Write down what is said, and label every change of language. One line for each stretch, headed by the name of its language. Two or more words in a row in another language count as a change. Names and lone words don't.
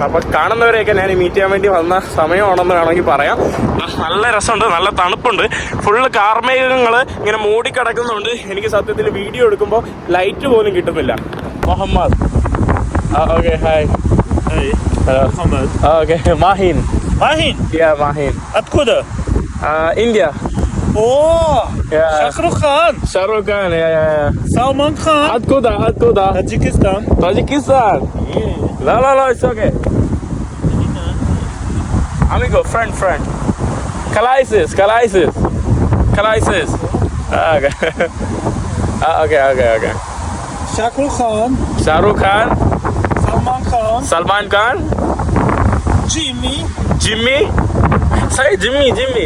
Malayalam: അപ്പോൾ കാണുന്നവരെയൊക്കെ ഞാൻ മീറ്റ് ചെയ്യാൻ വേണ്ടി വന്ന സമയമാണെന്ന് വേണമെങ്കിൽ പറയാം. നല്ല രസമുണ്ട്, നല്ല തണുപ്പുണ്ട്, ഫുള്ള് കാർമേഘങ്ങൾ ഇങ്ങനെ മൂടിക്കിടക്കുന്നുണ്ട്. എനിക്ക് സത്യത്തിൽ വീഡിയോ എടുക്കുമ്പോൾ ലൈറ്റ് പോലും കിട്ടുന്നില്ല.
English: Muhammad okay hi محمد okay Mahin yeah Mahin
Russian: откуда
English: India اوه Shahrukh Khan yeah Salman Khan откуда Tajikistan no it's okay amigo friend Kalaisis okay Shahrukh Khan Salman Khan Jimmy say Jimmy